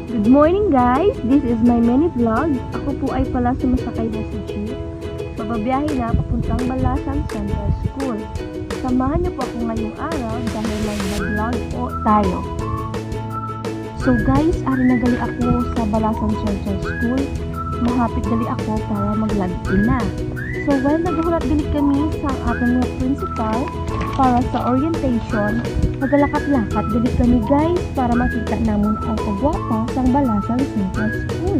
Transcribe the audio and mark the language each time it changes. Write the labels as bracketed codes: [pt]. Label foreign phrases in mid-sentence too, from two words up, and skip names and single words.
[en] morning guys! This is my mini vlog. [tl] Ako po ay pala sumasakay na sa jeep. Pababiyahe na papuntang Balasan Central School. Samahan niyo po ako ngayong araw dahil may vlog po tayo. [en] So guys, [hil] ari na gali ako sa Balasan Central School. Mahapit gali ako para mag-log-in na. [en] So while [hil] naghulat gali kami sa ating mga principal para sa orientation, magalakad-lakad gali kami guys para makita namon ang kagwapa sa Balasan Central School.